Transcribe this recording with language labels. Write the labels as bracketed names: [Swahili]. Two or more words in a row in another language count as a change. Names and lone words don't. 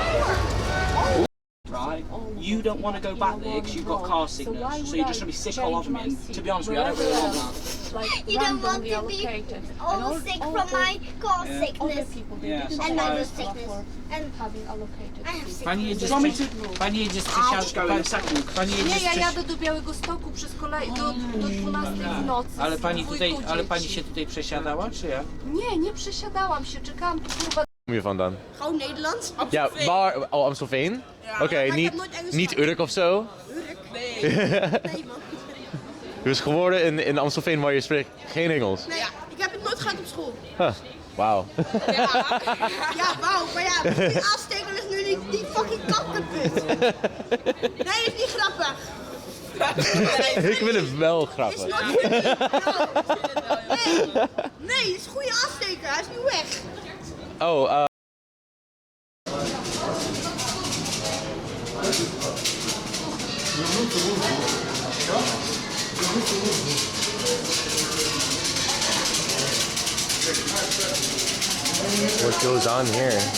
[English] Right? You don't want to go back there because you've got car sickness, so you're just going to be sick all over me. And to be honest with you, I don't really want that. You don't want to be all sick from my car sickness and my sickness and having allocated. [Polish] Pani jedziesz Nie, ja jadę do Białegostoku przez do 12 w nocy. Ale pani się tutaj przesiadała, czy ja? Nie przesiadałam się, czekałam tu kurwa. [Dutch] Kom je vandaan? Gewoon Nederlands? Ja, waar? Oh, Amstelveen? Oké, niet Urk of zo? Urk? Nee, man. Dus geworden in Amstelveen, maar je spreekt geen Engels? Nee, ik heb het nooit gehad op school. Huh. Wauw. Ja, wauw, maar ja, die aansteker is nu die fucking kankerput. Nee, is niet grappig. Ik vind het wel grappig. Nee, het is een goede aansteker, hij is nu weg. [English] Oh, what goes on here?